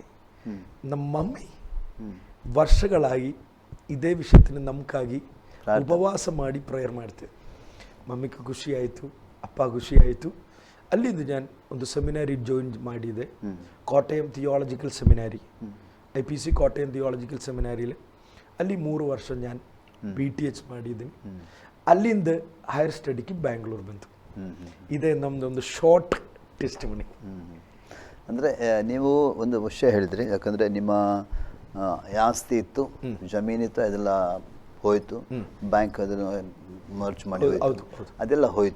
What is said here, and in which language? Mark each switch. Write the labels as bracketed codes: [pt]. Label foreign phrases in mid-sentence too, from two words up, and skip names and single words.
[kn] ನಮ್ಮ ಮಮ್ಮಿ ವರ್ಷಗಳಾಗಿ ಇದೇ ವಿಷಯത്തിന് ನಮಗಾಗಿ ಉಪವಾಸ ಮಾಡಿ ಪ್ರೇಯರ್ ಮಾಡ್ತೇವೆ. ಮಮ್ಮಿಗೆ ಖುಷಿ ಆಯಿತು, ಅಪ್ಪ ಖುಷಿ ಆಯಿತು. ಅಲ್ಲಿಂದ ನಾನು ಒಂದು [en] seminary join [kn] ಮಾಡಿದೆ, ಕೋಟಯಂ [en] theological seminary, [ml] IPC കോട്ടയം [en] theological seminaryയിൽ. [kn] ಅಲ್ಲಿ 3 ವರ್ಷ ನಾನು BTH ಮಾಡಿದ್ದೀನಿ. ಅಲ್ಲಿಂದ [en] higher studyಗೆ [kn] ಬ್ಯಾಂಗ್ಳೂರು ಬಂತು. ಇದೇ ನಮ್ಮದೊಂದು [en] short testimony. [kn] ಅಂದರೆ ನೀವು ಒಂದು ವಿಷಯ ಹೇಳಿದ್ರಿ, ಯಾಕಂದರೆ ನಿಮ್ಮ ಆಸ್ತಿ ಇತ್ತು, ಜಮೀನಿತ್ತು, ಅದೆಲ್ಲ ಹೋಯಿತು, ಬ್ಯಾಂಕ್ ಅದನ್ನು ಮರ್ಜ್ ಮಾಡಿ ಅದೆಲ್ಲ ಹೋಯಿತು.